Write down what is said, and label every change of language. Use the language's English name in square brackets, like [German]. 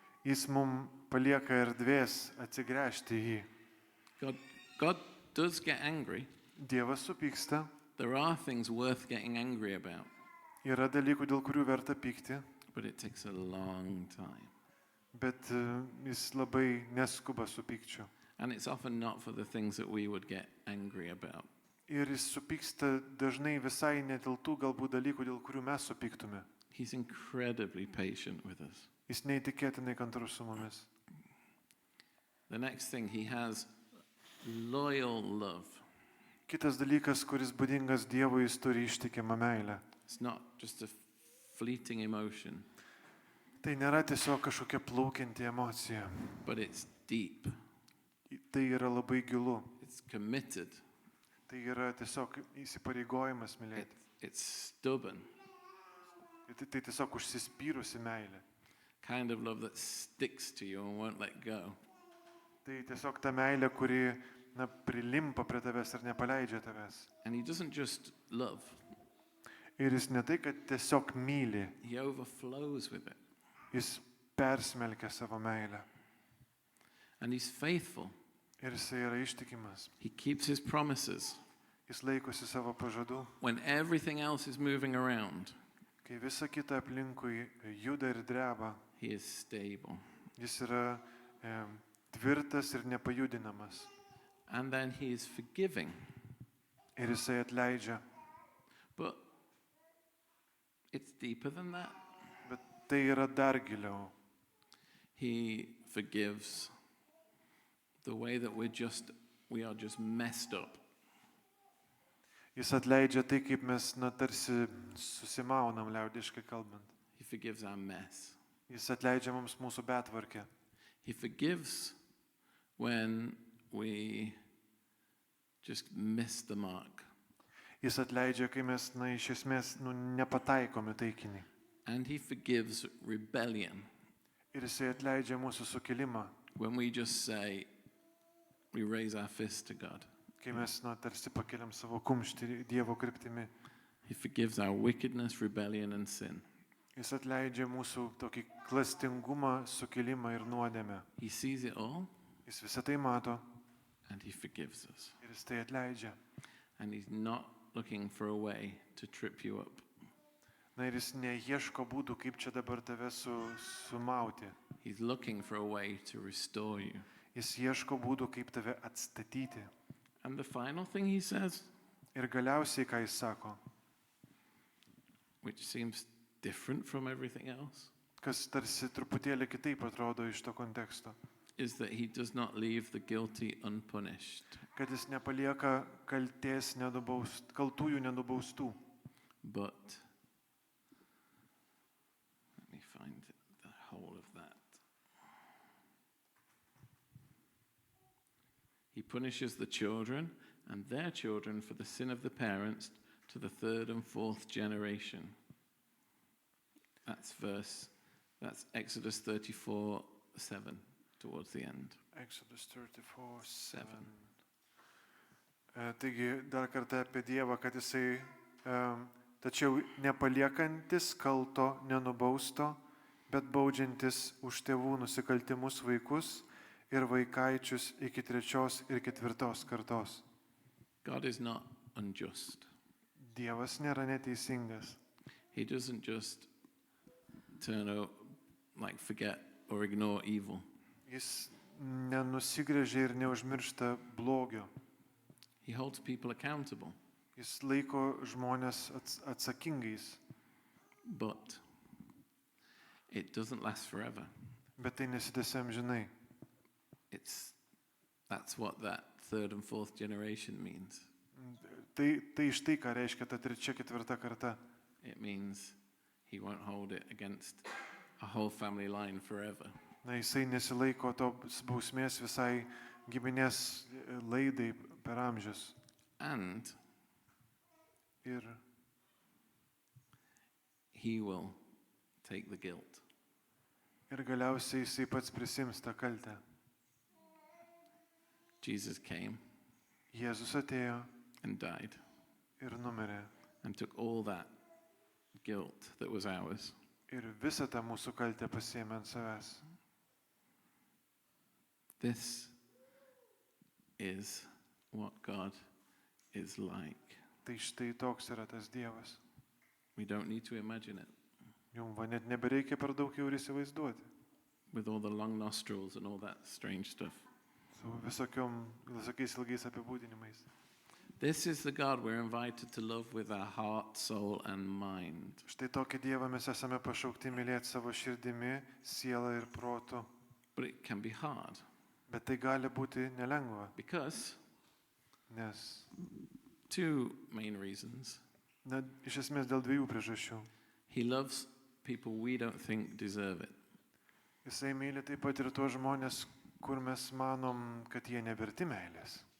[Lithuanian] Jis mums palieka erdvės atsigręžti į jį. [English] God does get angry. [Lithuanian] Dievas supyksta, [English] There are things worth getting angry about, [Lithuanian] yra dalykų, dėl kurių verta pykti, [English] but it takes a long time. [Lithuanian] bet jis labai neskuba su pykčiu. [English] And it's often not for the things that we would get angry about. [Lithuanian] Ir jis supyksta dažnai visai ne dėl tų galbūt dalykų, dėl kurių mes supyktume. [English] He's incredibly patient with us. [Lithuanian] Jis neįtikėtinai kantrus su mumis. [English] The next thing, he has loyal love. [Lithuanian] Kitas dalykas, kuris būdingas Dievui, jis turi ištikimą meilę. [English] It's not just a fleeting emotion, [Lithuanian] Tai nėra tiesiog kažkokia plaukianti emocija. [English] but it's deep. [Lithuanian] Tai yra labai gilu. [English] It's committed. [Lithuanian] Tai yra tiesiog įsipareigojimas mylėti. [English] It's stubborn. [Lithuanian] Tai tiesiog užsispyrusi meilė. [English] Kind of love that sticks to you and won't let go. [Lithuanian] Tai tiesiog ta meilė, kuri prilimpa prie tavęs ir nepaleidžia tavęs. [English] And he doesn't just love, [Lithuanian] Ir jis ne tai, kad tiesiog myli, [English] he overflows with it. [Lithuanian] jis persmelkia savo meilę. [English] And he's faithful. [Lithuanian] Ir jisai yra ištikimas. [English] He keeps his promises. [Lithuanian] Jis laikosi savo pažadų. [English] When everything else is moving around, [Lithuanian] Kai visa kita aplinkui juda ir dreba, [English] he is stable. [Lithuanian] jis yra tvirtas ir nepajudinamas. [English] And then he is forgiving. [Lithuanian] Ir jisai atleidžia. [English] But it's deeper than that. [Lithuanian] Bet tai yra dar giliau. [English] He forgives the way that we are just messed up. [Lithuanian] Jis atleidžia tai, kaip mes tarsi susimaunam, liaudiškai kalbant. [English] He forgives our mess. [Lithuanian] Jis atleidžia mums mūsų betvarkę. [English] He forgives when we just miss the mark. [Lithuanian] Jis atleidžia, kai mes, iš esmės, nepataikome taikinį. [English] And he forgives rebellion [Lithuanian] Ir jisai atleidžia mūsų sukilimą, [English] when we just say, we raise our fist to God. [Lithuanian] kai mes, tarsi pakeliam savo kumštį Dievo kryptimi. [English] He forgives our wickedness, rebellion, and sin. [Lithuanian] Jis atleidžia mūsų tokį klastingumą, sukilimą ir nuodėmę. [English] He sees it all, [Lithuanian] Jis visą tai mato [English] and he forgives us. [Lithuanian] ir jis tai atleidžia. [English] And he's not looking for a way to trip you up. [Lithuanian] Ir jis neieško būdų, kaip čia dabar tave sumauti. [English] He's looking for a way to restore you. [Lithuanian] Jis ieško būdų, kaip tave atstatyti. [English] And the final thing he says, [Lithuanian] Ir galiausiai, ką jis sako, [English] which seems different from everything else, [Lithuanian] kas tarsi truputėlį kitaip atrodo iš to konteksto, [English] is that he does not leave the guilty unpunished, [Lithuanian] kad jis nepalieka kaltųjų nenubaustų. [English] but let me find the whole of that. He punishes the children and their children for the sin of the parents to the third and fourth generation. That's Exodus 34:7 towards the end. Exodus 34:7. [Lithuanian] Taigi dar kartą apie Dievą, kad jisai tačiau nepaliekantis kalto nenubausto, bet baudžiantis už tėvų nusikaltimus vaikus ir vaikaičius iki 3. ir 4. kartos. [English] God is not unjust. [Lithuanian] Dievas nėra neteisingas. [English] He doesn't just forget or ignore evil. [Lithuanian] Jis nenusigręžia ir neužmiršta blogio. [English] He holds people accountable, [Lithuanian] Jis laiko žmonės atsakingais, [English] but it doesn't last forever. [Lithuanian] bet tai nesitęsia amžinai. [English] That's what that third and fourth generation means. [Lithuanian] Tai štai ką reiškia ta 3., 4. karta. [English] It means he won't hold it against a whole family line forever. [Lithuanian] Jisai nesilaiko tos bausmės visai giminės laidai per amžius. [English] And [Lithuanian] Ir [English] he will take the guilt. [Lithuanian] galiausiai jisai pats prisims tą kaltę. [English] Jesus came [Lithuanian] Jėzus atėjo [English] and died [Lithuanian] ir numirė. [English] and took all that guilt that was ours. [Lithuanian] Ir visą tą mūsų kaltę pasiėmė ant savęs. [English] This is what God is like. [Lithuanian] Tai štai toks yra tas Dievas. [English] We don't need to imagine it [Lithuanian] Jums va net nebereikia per daug jau ir įsivaizduoti. [English] with all the long nostrils and all that strange stuff. [Lithuanian] Su visokiais ilgais apibūdinimais. [English] This is the God we're invited to love with our heart, soul, and mind. [Lithuanian] Štai tokį Dievą mes esame pašaukti mylėti savo širdimi, sielą ir protu. [English] But it can be hard [Lithuanian] Bet tai gali būti nelengva, [English] because [Lithuanian] nes [English] two main reasons. [Lithuanian] iš esmės dėl dviejų priežasčių. [English] He loves people we don't think deserve it. [Lithuanian] Jisai myli taip pat ir tuos žmonės, kur mes manom, kad jie neverti meilės.